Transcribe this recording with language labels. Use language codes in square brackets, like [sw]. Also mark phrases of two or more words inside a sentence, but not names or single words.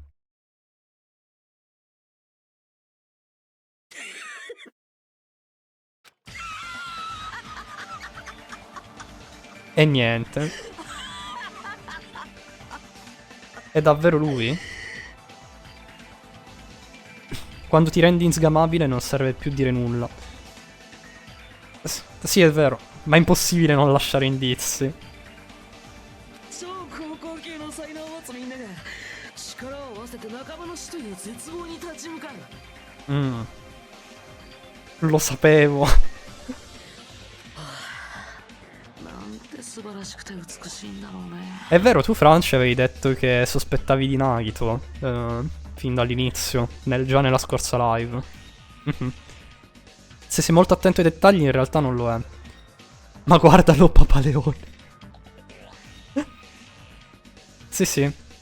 [it] E niente. È davvero lui? Quando ti rendi insgamabile non serve più dire nulla. Sì, è vero, ma è impossibile non lasciare indizi. [ja] 超高校級の才能を持つみんなが力を合わせて仲間の死という絶望に立ち向かう。 [it] Lo sapevo. [ja] なんて素晴らしくて美しいんだろうね。 [it] È vero, tu Franci avevi detto che sospettavi di Nagito fin dall'inizio, già nella scorsa live. Se sei molto attento ai dettagli in realtà non lo è. Ma guardalo, Papaleone. Sì, sì.